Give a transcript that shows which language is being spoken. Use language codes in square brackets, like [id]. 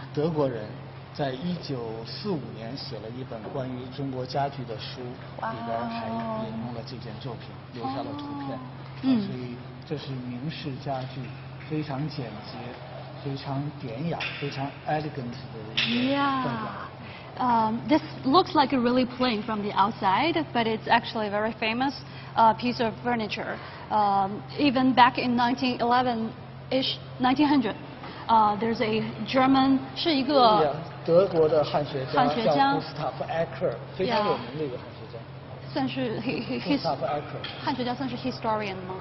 [zh] 德国人，在1945年写了一本关于中国家具的书，里边还引用了这件作品，留下了图片。所以这是明式家具，非常简洁，非常典雅，非常 elegant 的一个氛围。 [en] This looks like a really plain from the outside, but it's actually a very famous piece of furniture. Even back in 1911-ish, 1900, there's a German [zh] 是一个德国的汉学家叫古斯塔夫·埃克尔，非常有名的一个汉学家。算是古斯塔夫·埃克尔。汉学家算是 historian 吗？